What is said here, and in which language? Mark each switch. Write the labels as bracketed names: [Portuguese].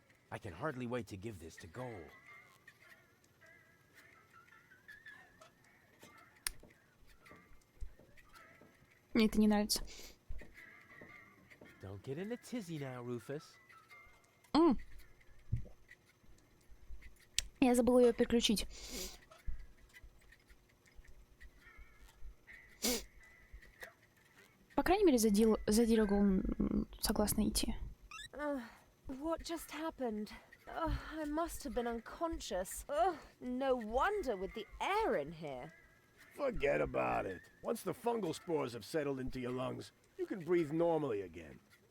[English] I can hardly wait to give this to Goal. [Russian] Мне это не нравится. [English] Don't get in a tizzy now, Rufus. [Russian] Я забыла ее переключить. По крайней мере, за Дирагол согласна идти. [English] What just happened? I must have been unconscious. No wonder with the air in here. Forget about it. Once the fungal spores have settled into your lungs, you can breathe normally again.